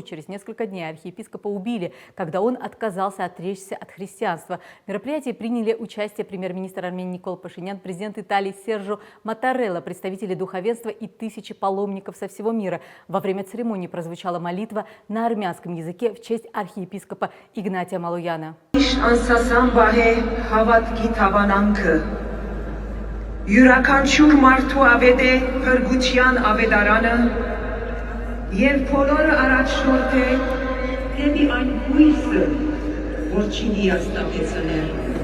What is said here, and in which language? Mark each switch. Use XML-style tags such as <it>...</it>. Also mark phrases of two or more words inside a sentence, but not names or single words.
<ru>Через несколько дней архиепископа убили, когда он отказался отречься от христианства. В мероприятии приняли участие премьер-министр Армении Никол Пашинян, президент Италии Серджо Маттарелла, представители духовенства и тысячи паломников со всего мира. Во время церемонии прозвучала молитва на армянском языке в честь архиепископа Игнатия Малояна.</ru> <hy>Յուրաքանչյուր մարդու ավետ է փրկության ավետարանը եւ բոլորը առաջնորդ է դեպի այն հույսը, որ չի հիասթափեցնել</hy>